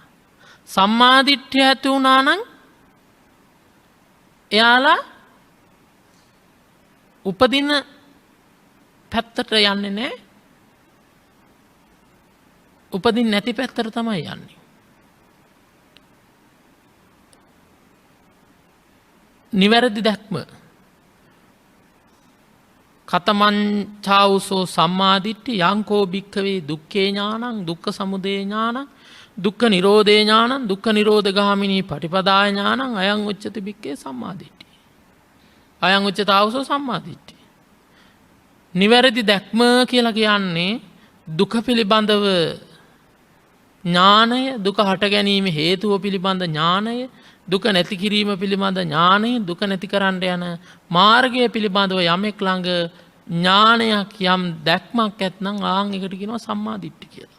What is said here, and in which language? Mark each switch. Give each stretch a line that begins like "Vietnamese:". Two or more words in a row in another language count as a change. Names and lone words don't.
Sinhala: සම්මාදිට්ඨිය ඇති වුණා නම් එයාලා උපදින පැත්තට යන්නේ නැහැ. උපදින් නැති පැත්තට තමයි යන්නේ. නිවැරදි දැක්ම.
Pali: කතමංචාවුසෝ සම්මාදිට්ඨි යංකෝ භික්ඛවේ දුක්ඛේ ඥානං, දුක්ඛ සමුදය ඥානං, දුක්ඛ නිරෝධේ ඥානං, දුක්ඛ නිරෝධගාමිනී පටිපදාය ඥානං, අයං උච්චති භික්ඛේ සම්මාදිට්ඨි. අයං උච්චතාවුසෝ සම්මාදිට්ඨි.
Sinhala: නිවැරදි දැක්ම කියලා කියන්නේ දුක පිළිබඳව ඥානය, දුක හට ගැනීම හේතුව පිළිබඳ ඥානය, දුක නැති කිරීම පිළිබඳ ඥානය, දුක නැති කරන්න යන මාර්ගය පිළිබඳව යමෙක් ළඟ ඥානයක්, යම් දැක්මක් ඇත්නම් ආන් එකට කියනවා සම්මාදිට්ඨි කියලා.